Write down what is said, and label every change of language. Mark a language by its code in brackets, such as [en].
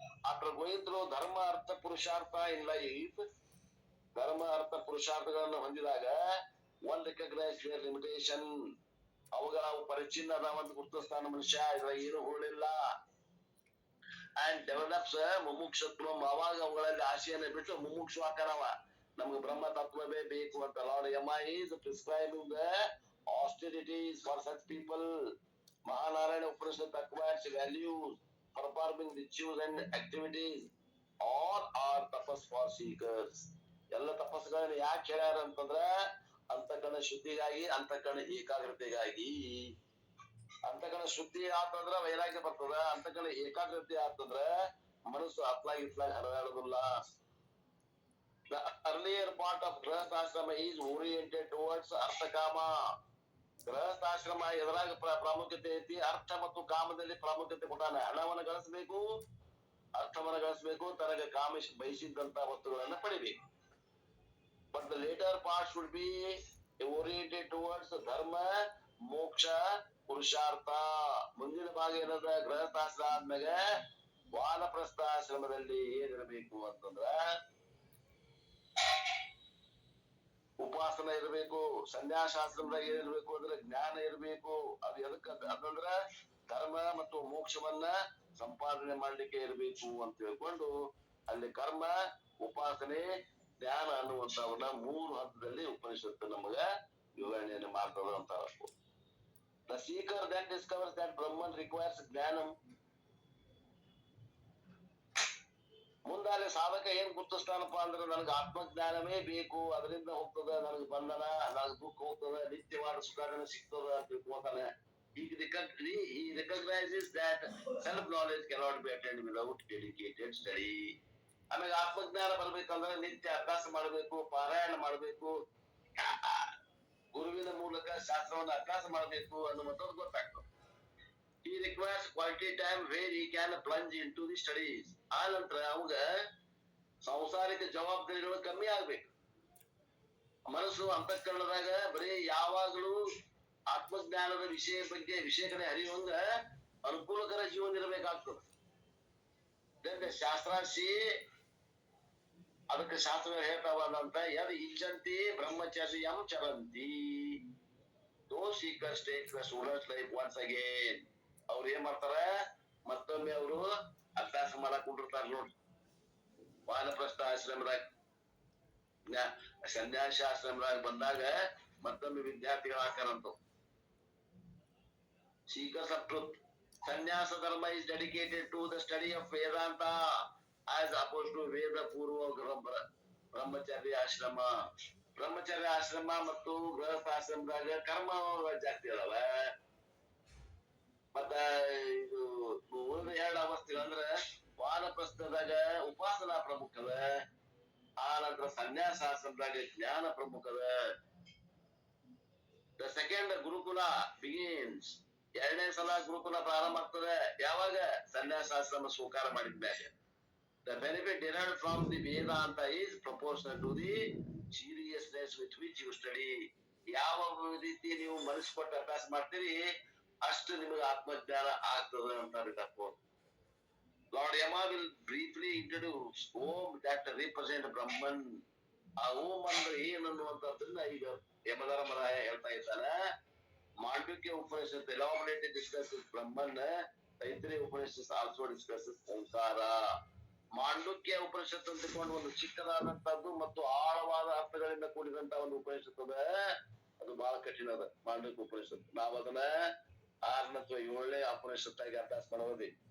[en] after going through dharma artha purushartha in life, [kn] ಧರ್ಮ ಅರ್ಥ ಪುರುಷಾರ್ಥಗಳನ್ನ ಹೊಂದಿದಾಗ [en] one recognise their limitation, [kn] ಅವುಗಳ ಪರಿಚಿನ್ನ ಅದಾವಂತ ಗುರುತಿಸ್ತಾನ ಮನುಷ್ಯ, ಇದ್ರ ಏನು ಹುಳಿಲ್ಲ. [en] and develops [kn] ಮುಮುಕ್ಷತ್ವ, ಅವಾಗ ಅವುಗಳಲ್ಲಿ ಆಶೆಯನ್ನ ಬಿಟ್ಟು ಮುಮುಕ್ಷು ಆಕಾರವ, ನಮ್ಗೆ ಬ್ರಹ್ಮ ತತ್ವವೇ ಬೇಕು ಅಂತ. [en] Lord Yama is prescribing the austerities for such people. Mahanarayana Upanishad acquires values performing rituals and activities. All are tapas for seekers. [kn] ಎಲ್ಲ ತಪಸ್ಸುಗಳನ್ನ ಯಾಕೆ ಹೇಳ್ಯಾರ ಅಂತಂದ್ರ ಅಂತಃಕರಣ ಶುದ್ಧಿಗಾಗಿ, ಅಂತಃಕರಣ ಏಕಾಗ್ರತೆಗಾಗಿ. ಅಂತಃಕರಣ ಶುದ್ಧಿ ಆತಂದ್ರ ವೈರಾಗ್ಯ ಬರ್ತದ, ಅಂತಃಕರಣ ಏಕಾಗ್ರತೆ ಆತಂದ್ರ ಮನಸ್ಸು ಅತ್ಲಾಗಿ ಇತ್ಲಾಗಿ ಹರಿದಾಡುದಿಲ್ಲ. [en] The earlier part of grihasthashrama is oriented towards arthakama. [kn] ಗೃಹಸ್ಥಾಶ್ರಮ ಎದುರಾಗ ಪ್ರಾಮುಖ್ಯತೆ ಐತಿ, ಅರ್ಥ ಮತ್ತು ಕಾಮದಲ್ಲಿ ಪ್ರಾಮುಖ್ಯತೆ ಕೊಟ್ಟಾನ. ಹಣವನ್ನು ಗಳಿಸಬೇಕು, ಅರ್ಥವನ್ನು ಗಳಿಸಬೇಕು, ತನಗೆ ಕಾಮಿಸಿ ಬಯಸಿದ್ದಂತ ವಸ್ತುಗಳನ್ನ ಪಡಿಬೇಕು. [en] But the later part should be oriented towards dharma moksha purushartha. [kn] ಮುಂದಿನ ಭಾಗ ಏನದ, ಗೃಹಸ್ಥಾಶ್ರಮ ಆದ್ಮ್ಯಾಗ ವಾನಪ್ರಸ್ಥಾಶ್ರಮದಲ್ಲಿ ಏನಿರಬೇಕು ಅಂತಂದ್ರ ಉಪಾಸನ ಇರಬೇಕು. ಸನ್ಯಾಸಾಶ್ರಮದಾಗ ಏನಿರ್ಬೇಕು ಅಂದ್ರೆ ಜ್ಞಾನ ಇರಬೇಕು. ಅದು ಎದಕ್ಕ ಅದಂದ್ರ ಧರ್ಮ ಮತ್ತು ಮೋಕ್ಷವನ್ನ ಸಂಪಾದನೆ ಮಾಡ್ಲಿಕ್ಕೆ ಇರಬೇಕು ಅಂತ ಹೇಳ್ಕೊಂಡು ಅಲ್ಲಿ ಕರ್ಮ, ಉಪಾಸನೆ, ಜ್ಞಾನ ಅನ್ನುವಂತವನ್ನ 3 ಹಂತದಲ್ಲಿ ಉಪನಿಷತ್ತು ನಮಗ ವಿವರಣೆಯನ್ನು ಮಾಡ್ತದ ಅಂತ. [en] The seeker then discovers that Brahman requires jnanam. [kn] ಮುಂದಾಲೆ ಸಾಧಕ ಏನ್ ಗುರುತಿಸ್ತಾನಪ್ಪ ಅಂದ್ರೆ ನನಗೆ ಆತ್ಮಜ್ಞಾನವೇ ಬೇಕು, ಅದರಿಂದ ಹೋಗ್ತದ ನನಗೆ ಬಂಧನ, ನನಗೆ ದುಃಖ ಹೋಗ್ತದ, ನಿತ್ಯವಾದ ಸುಖಾನ ಸಿಗ್ತದ ಅಂತ ತಿಳ್ಕೊತಾನೆ. [en] He recognizes that self-knowledge cannot be attained without dedicated study. [kn] ಆಮೇಲೆ ಆತ್ಮಜ್ಞಾನ ಬರ್ಬೇಕಂದ್ರೆ ನಿತ್ಯ ಅಭ್ಯಾಸ ಮಾಡಬೇಕು, ಪಾರಾಯಣ ಮಾಡಬೇಕು, ಗುರುವಿನ ಮೂಲಕ ಶಾಸ್ತ್ರವನ್ನು ಅಭ್ಯಾಸ ಮಾಡಬೇಕು ಅನ್ನುವಂಥದ್ದು ಗೊತ್ತಾಗ್ತದೆ. [en] He requires quality time where he can plunge into the studies. [kn] ಆ ನಂತರ ಅವಾಗ ಸಂಸಾರಿಕ ಜವಾಬ್ದಾರಿಗಳು ಕಮ್ಮಿ ಆಗ್ಬೇಕು. ಮನಸ್ಸು ಅಂತಃಕರಣದಾಗ ಬರೀ ಯಾವಾಗಲೂ ಆತ್ಮಜ್ಞಾನದ ವಿಷಯ ಕಡೆ ಹರಿಯುವಂಗ ಅನುಕೂಲಕರ ಜೀವನ ಇರಬೇಕಾಗ್ತದೆ. ಶಾಸ್ತ್ರಾಶಿ ಅದಕ್ಕೆ ಶಾಸ್ತ್ರ ಹೇಳ್ತಾವಂತ [sa] ಯದ್ ಇಚ್ಛಂತಿ ಬ್ರಹ್ಮಚರ್ಯಂ Charanti. [en] Those seekers take the student's life once again. [kn] ಅವ್ರು ಏನ್ ಮಾಡ್ತಾರ, ಮತ್ತೊಮ್ಮೆ ಅವರು ಅಭ್ಯಾಸ ಮಾಡಕ್ ಕುಂಡಿರ್ತಾರ ನೋಡ್ರಿ. ವಾನಪ್ರಸ್ಥ ಆಶ್ರಮದಾಗ, ಸನ್ಯಾಸಾಶ್ರಮದಾಗ ಬಂದಾಗ ಮತ್ತೊಮ್ಮೆ ವಿದ್ಯಾರ್ಥಿಗಳು ಹಾಕಾರಂತ. [en] Seekers of truth. Sannyasa dharma is dedicated to the study of Vedanta as opposed to Veda Purva brahmacharya ashrama. [kn] ಬ್ರಹ್ಮಚರ್ಯ ಆಶ್ರಮ ಮತ್ತು ಗೃಹಸ್ಥಾಶ್ರಮದಾಗ ಕರ್ಮ ಜಾಸ್ತಿ ಅದಾವ. ಮತ್ತ ಇದು ಉಳಿದ 2 ಅವಸ್ಥೆಗಳಂದ್ರ ವಾನಪ್ರಸ್ಥದಾಗ ಉಪಾಸನಾ ಪ್ರಮುಖದ, ಆ ನಂತರ ಸನ್ಯಾಸಾಶ್ರಮದಾಗ ಜ್ಞಾನ ಪ್ರಮುಖದ. [en] The second gurukula begins. [kn] 2ನೇ ಸಲ ಗುರುಕುಲ ಪ್ರಾರಂಭ ಆಗ್ತದೆ ಯಾವಾಗ, ಸನ್ಯಾಸಾಶ್ರಮ ಸ್ವೀಕಾರ ಮಾಡಿದ್ಮ್ಯಾಗ. [en] The benefit derived from the Vedanta is proportional to the seriousness with which you study. [kn] ಯಾವ ರೀತಿ ನೀವು ಮನಸ್ಸು ಕೊಟ್ಟು ಅಭ್ಯಾಸ ಮಾಡ್ತೀರಿ ಅಷ್ಟು ನಿಮಗೆ ಆತ್ಮಜ್ಞಾನ ಆಗ್ತದೆ ಅಂತ ಹೇಳ್ತಾರೆ. [en] Lord Yama will briefly introduce Om that represent Brahman. [kn] ಆ ಓಂ ಅಂದ್ರೆ ಏನನ್ನುವಂಥದ್ದನ್ನ ಈಗ ಯಮಧರ್ಮರಾಯ ಹೇಳ್ತಾ ಇದ್ದಾನೆ. [en] Mandukya Upanishad elaborately discusses Brahman. Taittiriya Upanishad also discusses Omkara. [kn] Mandukya Upanishad ಅಂತಕೊಂಡು ಒಂದು ಚಿಕ್ಕದಾದಂತದ್ದು ಮತ್ತು ಆಳವಾದ ಅರ್ಥಗಳಿಂದ ಕೂಡಿದಂತ ಒಂದು ಉಪನಿಷತ್ ಅದ. ಅದು ಬಹಳ ಕಠಿಣ ಅದ ಮಾಂಡುಕ್ಯ ಉಪನಿಷತ್. ನಾವ್ ಅದನ್ನ 6ನೇ ಅಥವಾ 7ನೇ ಉಪನಿಷತ್ತಾಗಿ ಅಭ್ಯಾಸ ಮಾಡೋದಿ.